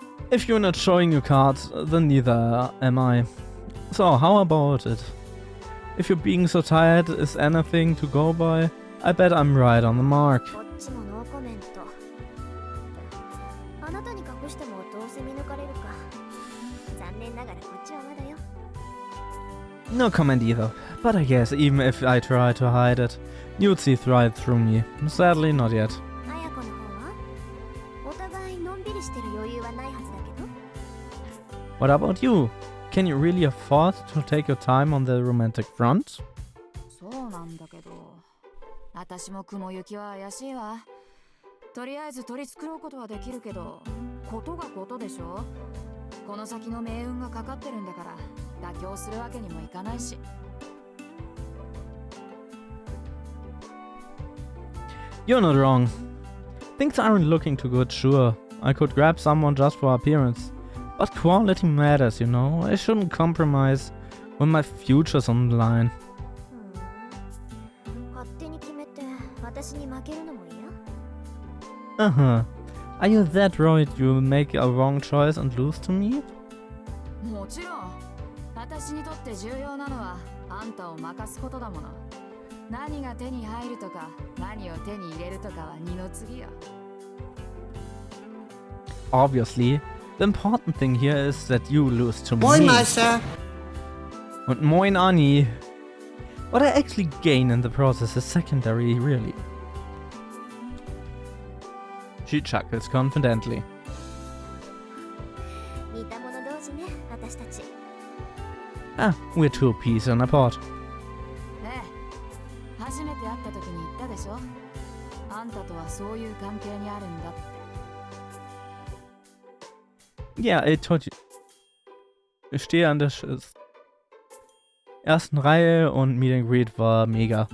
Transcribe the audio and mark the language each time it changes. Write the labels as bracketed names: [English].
[English] If you're not showing your cards, then neither am I. So, how about it? If you're being so tired is anything to go by, I bet I'm right on the mark. [Japanese] こっちもノーコメント。あなたに隠してもどうせ見抜かれるか。残念ながらこっちはまだよ。 [English] No comment either. But I guess even if I try to hide it, you'd see right through me. Sadly, not yet. [Japanese] あやこの方はお互いのんびりしてる余裕はないはずだけど。 [English] What about you? Can you really afford to take your time on the romantic front? [Japanese] そうなんだけど。私も雲行きは怪しいわ。とりあえず取り繕うことはできるけど、ことがことでしょ。この先の命運がかかってるんだから妥協するわけにもいかないし。 [English] You're not wrong. Things aren't looking too good, sure. I could grab someone just for appearance. But quality matters, you know. I shouldn't compromise when my future's on the line. [Japanese] 勝手に決めて私に負けるのも嫌。 [English] Uh-huh. Are you that worried you'll make a wrong choice and lose to me? [Japanese] もちろん。私にとって重要なのはあんたを任すことだもの。何が手に入るとか何を手に入れるとかは二の次よ。 [English] Obviously, the important thing here is that you lose to [German] Moin, [English] me. [German] Meister. Und moin Anni. [English] What I actually gain in the process is secondary, really. She chuckles confidently. [Japanese] 似た者同士ね、私たち。 [English] Ah, we're two peas in a pod. [Japanese] ええ、初めて会った時に言ったでしょ。あんたとはそういう関係にあるんだって。 [English] Yeah, I told you. [German] Ich stehe an der ersten Reihe und Meet and Greet war mega.